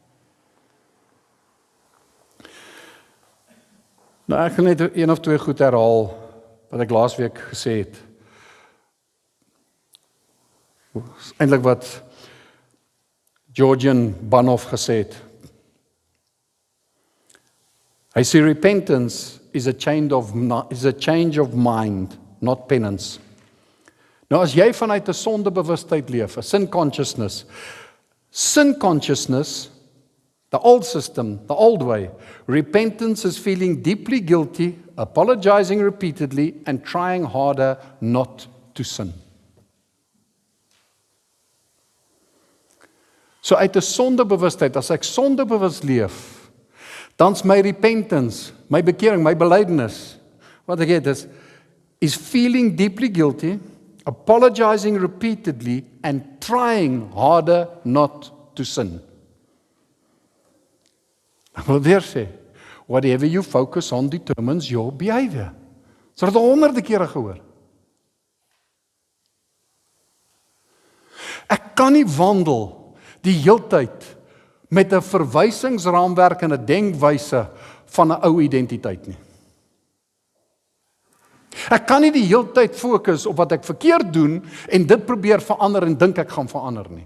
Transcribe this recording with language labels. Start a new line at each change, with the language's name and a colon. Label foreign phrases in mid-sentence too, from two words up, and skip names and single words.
Afrikaans: Nou ek gaan net een of twee goed herhaal wat ek laasweek gesê het. Eintlik wat Georgian Banov gesê het. Hy sê
English: repentance is a change of mind, not penance.
Afrikaans: Nou as jy vanuit 'n sondebewustheid leef, 'n
English: sin consciousness, the old system, the old way, repentance is feeling deeply guilty, apologizing repeatedly and trying harder not to sin.
Afrikaans: So uit 'n sondebewustheid, as ek sondebewus leef, dan's my repentance, my bekering, my belydenis, wat ek het is
English: feeling deeply guilty, apologizing repeatedly and trying harder not to sin.
Afrikaans: Ek wil weer sê,
English: whatever you focus on determines your behavior.
Afrikaans: So het al honderde kere gehoor. Ek kan nie wandel die heeltyd met 'n verwysingsraamwerk en 'n denkwyse van 'n ou identiteit nie. Ek kan nie die heeltyd fokus op wat ek verkeerd doen en dit probeer verander en dink ek gaan verander nie.